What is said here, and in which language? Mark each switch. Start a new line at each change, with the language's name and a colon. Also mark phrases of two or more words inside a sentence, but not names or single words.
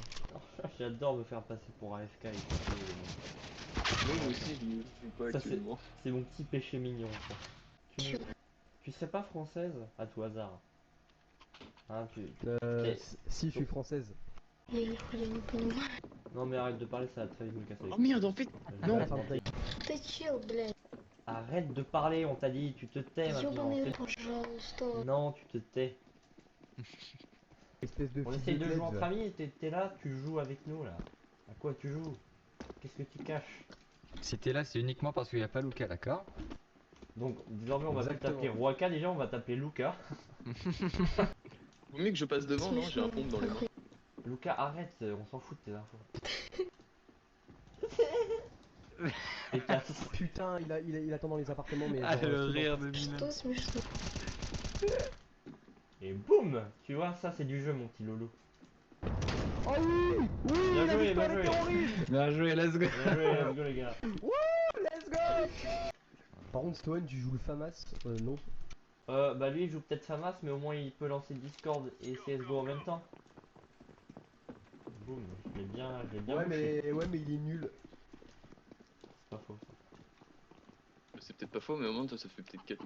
French: J'adore me faire passer pour AFK et Moi aussi, je ne suis pas Ça, actuellement. c'est mon petit péché mignon. Ça. Tu serais pas française à tout hasard? Hein, Si, je suis française.
Russian: Я нихуя не понимаю.
French: Non mais arrête de parler, ça va très vite me casser les Oh couilles. merde, en fait, Je non. vais pas te mentir.
Russian: Ты чел, блядь.
French: Arrête de parler, on t'a dit, tu te tais maintenant.
Russian: Ёбаный рот, пожалуйста.
French: Non, tu te tais. Espèce de On fils essaye de jouer entre plebs. amis, t'es là, tu joues avec nous là. À quoi tu joues? Qu'est-ce que tu caches? Si t'es là, c'est uniquement parce qu'il n'y a pas Luca, d'accord? Donc désormais on va plus Exactement. t'appeler Roika, déjà on va t'appeler Luca. Vaut mieux que je passe devant, non? J'ai un pompe dans les mains. Luca, arrête, on s'en fout de tes infos. Et casse. Putain, il attend dans les appartements, mais. Ah, genre, le c'est rire bon. de Milan.
Russian: Что смешно?
French: Et boum! Tu vois, ça c'est du jeu mon petit Lolo. Oh oui! Oui! Bien la joué, victoire bien des joué. terroristes. Bien joué,
English: let's go.
French: Bien joué,
English: let's go
French: les gars.
English: Let's go!
French: Par contre, Stoen, tu joues le FAMAS? Non. Bah lui il joue peut-être FAMAS mais au moins il peut lancer Discord et CSGO en même temps. Boum, je l'ai bien Ouais, bouché. mais il est nul. C'est pas faux. C'est peut-être pas faux, mais au moins, toi, ça fait peut-être 4 ans.